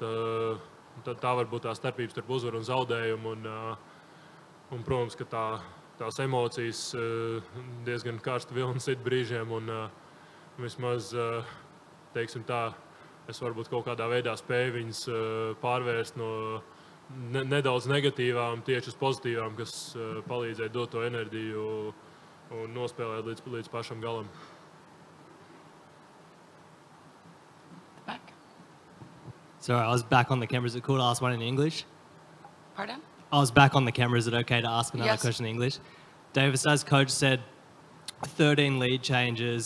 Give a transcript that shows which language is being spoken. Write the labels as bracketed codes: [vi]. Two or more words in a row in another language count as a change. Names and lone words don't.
[lv] Tā var būt tā starpības starp uzvaru un zaudējumu, un protams, ka tās emocijas diezgan karsta vilna sit brīžiem, un vismaz, teiksim tā, es varbūt kaut kādā veidā spēju viņas pārvērst no nedaudz negatīvām tieši uz pozitīvām, kas palīdzēja dot to enerģiju un nospēlēt līdz pašam galam. [en] Sorry, I was back on the camera. Is it cool to ask one in English? Pardon? I was back on the camera. Is it okay to ask another question in English? Davis, as coach said, 13 lead changes.